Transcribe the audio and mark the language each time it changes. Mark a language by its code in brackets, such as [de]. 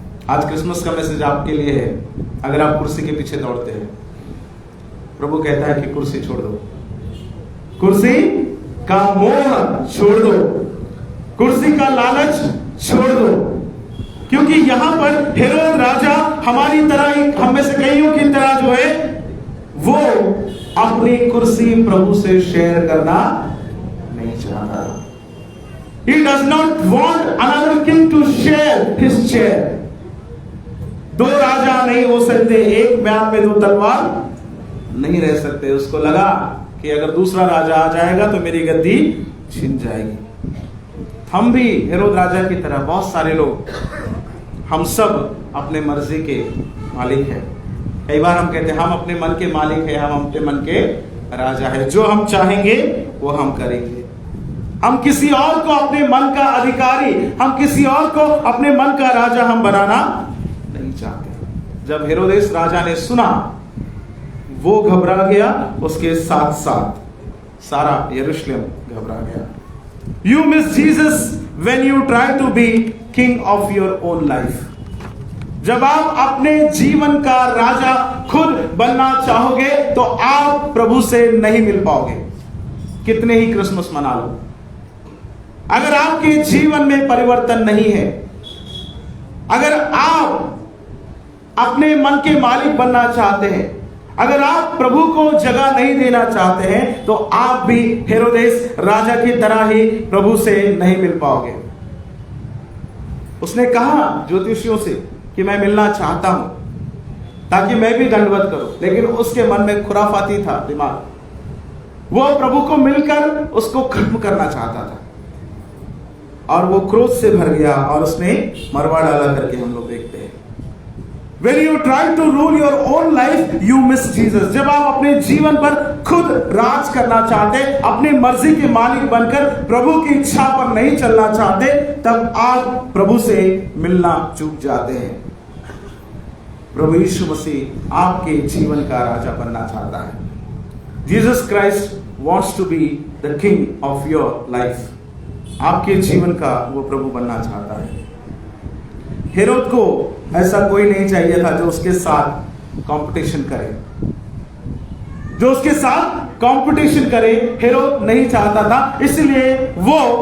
[hi] आज क्रिसमस का मैसेज आपके लिए है। अगर आप कुर्सी के पीछे दौड़ते हैं, प्रभु कहता है कि कुर्सी छोड़ दो, कुर्सी का मोह छोड़ दो, कुर्सी का लालच छोड़ दो, क्योंकि यहां पर हेरोद राजा हमारी तरह ही, हम में से कईयों की तरह जो है, वो अपनी कुर्सी प्रभु से शेयर करना नहीं चाहता। [en] He does not want another king to share his chair। [hi] 2 राजा नहीं हो सकते, एक म्यान में 2 तलवार नहीं रह सकते। उसको लगा कि अगर दूसरा राजा आ जाएगा तो मेरी गद्दी छिन जाएगी। हम भी हेरोद राजा की तरह, बहुत सारे लोग, हम सब अपने मर्जी के मालिक हैं। कई बार हम कहते हैं हम अपने मन के मालिक हैं, हम अपने मन के राजा हैं, जो हम चाहेंगे वो हम करेंगे। हम किसी और को अपने मन का अधिकारी, हम किसी और को अपने मन का राजा हम बनाना नहीं चाहते। जब हेरोदेस राजा ने सुना, वो घबरा गया, उसके साथ साथ सारा यरूशलेम घबरा गया। [en] You miss Jesus when you try to be king of your own life। [hi] जब आप अपने जीवन का राजा खुद बनना चाहोगे तो आप प्रभु से नहीं मिल पाओगे, कितने ही क्रिसमस मना लो। अगर आपके जीवन में परिवर्तन नहीं है, अगर आप अपने मन के मालिक बनना चाहते हैं, अगर आप प्रभु को जगह नहीं देना चाहते हैं, तो आप भी हेरोदेस राजा की तरह ही प्रभु से नहीं मिल पाओगे। उसने कहा ज्योतिषियों से कि मैं मिलना चाहता हूं ताकि मैं भी दंडवत करूं, लेकिन उसके मन में खुराफाती था दिमाग, वो प्रभु को मिलकर उसको खत्म करना चाहता था, और वो क्रोध से भर गया और उसने मरवा डाला करके हम लोग देखते हैं। [en] When you try to rule your own life, you miss Jesus। [hi] जब आप अपने जीवन पर खुद राज करना चाहते, अपनी मर्जी के मालिक बनकर प्रभु की इच्छा पर नहीं चलना चाहते, तब आप प्रभु से मिलना चूक जाते हैं। प्रभु यीशु मसीह आपके जीवन का राजा बनना चाहता है। [en] Jesus Christ wants to be the king of your life। [hi] आपके जीवन का वो प्रभु बनना चाहता है। हेरोद को ऐसा कोई नहीं चाहिए था जो उसके साथ कंपटीशन करे, जो उसके साथ कंपटीशन करे हेरोद नहीं चाहता था। इसलिए वो